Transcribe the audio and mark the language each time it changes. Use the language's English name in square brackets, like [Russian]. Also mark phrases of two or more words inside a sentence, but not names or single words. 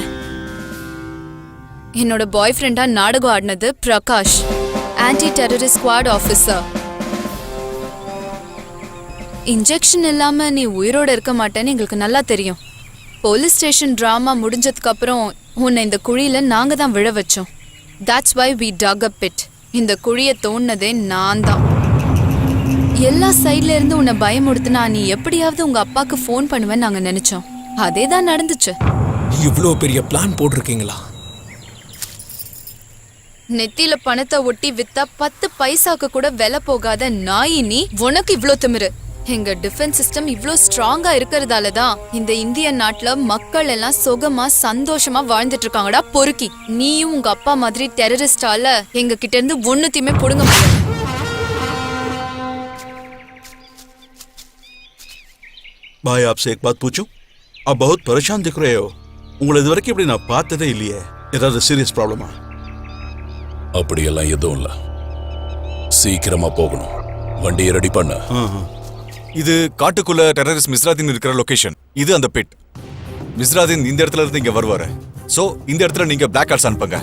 [Tamil] என்னோட [English] boy friend [Tamil] நாடகம் ஆடினது பிரகாஷ், [English] anti terrorist squad officer. [Tamil] இன்ஜெக்ஷன் இல்லாம நீ உயிரோட இருக்க மாட்டேன்னு எங்களுக்கு நல்லா தெரியும். [English] police station drama [Tamil] முடிஞ்சதுக்கு அப்புறம் உன்னை இந்த குழியில நாங்க தான் விழ வச்சோம். [English] That's why we dug a pit. [Tamil] இந்த குழியை தோண்டினதே நான் தான். எல்லா சைட்ல இருந்து உன்னை பயமுடுத்துனா நீ எப்படியாவது உங்க அப்பாக்கு ஃபோன் பண்ணுவேன்னு நாங்க நினைச்சோம். அதே தான் நடந்துச்சு. இவ்வளோ பெரிய பிளான் போட்டிருக்கீங்களா? நெத்தியில பணத்தை ஒட்டி வித்தா 10 பைசாக்கு கூட விலை போகாத நாயி நீ. உனக்கு இவ்ளோ திமிரு. எங்க [English] defense system [Tamil] இவ்ளோ ஸ்ட்ராங்கா இருக்கிறதால தான் இந்த இந்திய நாட்டுல மக்கள் எல்லாம் சுகமா சந்தோஷமா வாழ்ந்துட்டு இருக்காங்கடா பொறுக்கி. நீயும் உங்க அப்பா மாதிரி டெரரிஸ்டால எங்க கிட்ட இருந்து ஒண்ணுத்தையுமே புடுங்க முடியாது. [Hindi] भाई आपसे एक बात पूछूं? आप बहुत परेशान दिख रहे हो. [Tamil] உங்களை இது வரைக்கும் இப்படி நான் பார்த்ததே இல்லையே. ஏதாவது [English] serious problem? [Tamil] அப்படியெல்லாம் எதுவும் இல்ல. சீக்கிரமா போகணும். வண்டியை ரெடி பண்ண. இது காட்டுக்குள்ள டெரரிஸ்ட் மிஸ்ராதீன் இருக்கிற லொகேஷன். இது அந்த பிட். மிஸ்ராதீன் இந்த இடத்துல இருந்து இங்க வருவாரு. சோ இந்த இடத்துல நீங்க [English] black cats [Tamil] அனுப்புங்க.